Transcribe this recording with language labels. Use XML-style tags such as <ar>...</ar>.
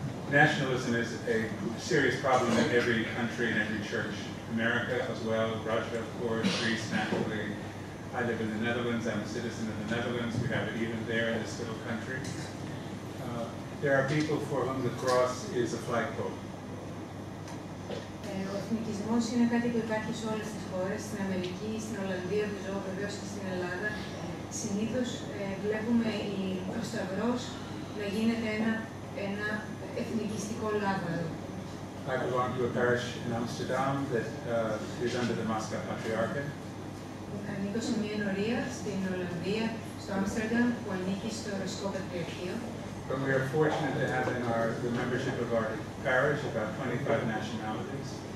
<en>Nationalism is a serious problem in every country and every church. America as well, Russia, of course, Greece, naturally. I live in the Netherlands. I'm a citizen of the Netherlands. We have it even there in this little country. There are people for whom the cross is a flagpole.</en> <el>Ο εθνικισμός είναι κάτι που υπάρχει σε όλες τις χώρες, στην Αμερική, στην Ολλανδία, που ζω βεβαίως και στην Ελλάδα. Συνήθως βλέπουμε ο Σταυρός να γίνεται ένα εθνικιστικό λάβαρο.</el> <en>I belong to a parish in Amsterdam that is under the Moscow Patriarchate.</en> <el>Ανήκω σε μια ενορία στην Ολλανδία, στο Άμστερνταμ, που ανήκει στο Ρωσικό Πατριαρχείο.</el> <en>But we are fortunate to have in the membership of our parish about 25 nationalities.</en>